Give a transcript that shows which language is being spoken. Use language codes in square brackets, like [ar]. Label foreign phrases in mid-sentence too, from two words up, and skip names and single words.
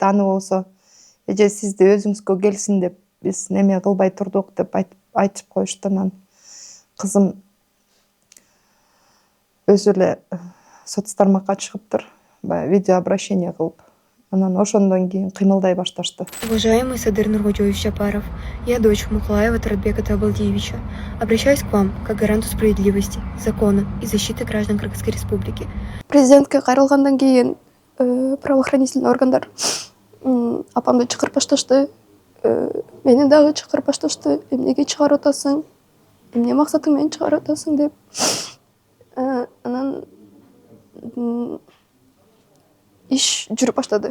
[ky] Аны болсо эже сизди өзүңүзгө келсин деп биз неме кылбай турдук деп айтып коюшту. Анан кызым өзү эле соц тармакка чыгыптыр, баягы видеообращение кылып. Анан ошондон кийин кыймылдай башташты. [ru] Уважаемый Садыр Нургодиевич Жапаров, я дочь Мукулаева Таратбека Табалдиевича. Обращаюсь к вам как гаранту справедливости, закона и защиты граждан Кыргызской Республики. [ky] Президентке кайрылгандан кийин правоохранительный органдар апамды чакырып башташты, мени дагы чакырып башташты. Эмнеге чыгарып атасың? Эмне максатың менен чыгарып атасың деп. Анан иш жүрүп баштады.